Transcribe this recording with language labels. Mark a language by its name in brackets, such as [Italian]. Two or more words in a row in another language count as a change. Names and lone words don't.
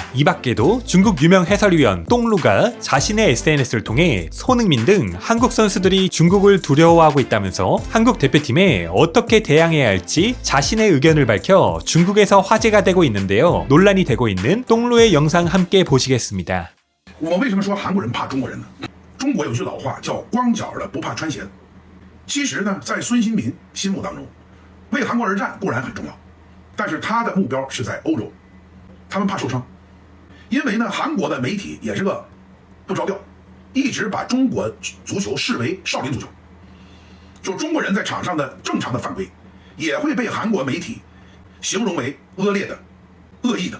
[Korean] 이 밖에도 중국 유명 해설위원 똥루가 자신의 SNS를 통해 손흥민 등 한국 선수들이 중국을 두려워하고 있다면서 한국 대표팀에 어떻게 대항해야 할지 자신의 의견을 밝혀 중국에서 화제가 되고 있는데요. 논란이 되고 있는 똥루의 영상 함께 보시겠습니다. [Chinese] 我为什么说韩国人怕中国人呢？中国有句老话叫光脚的不怕穿鞋。其实呢，在孙兴民心目当中，为韩国而战固然很重要，但是他的目标是在欧洲，他们怕受伤，因为呢，韩国的媒体也是个不着调，一直把中国足球视为少林足球，就中国人在场上的正常的犯规，也会被韩国媒体形容为恶劣的、恶意的。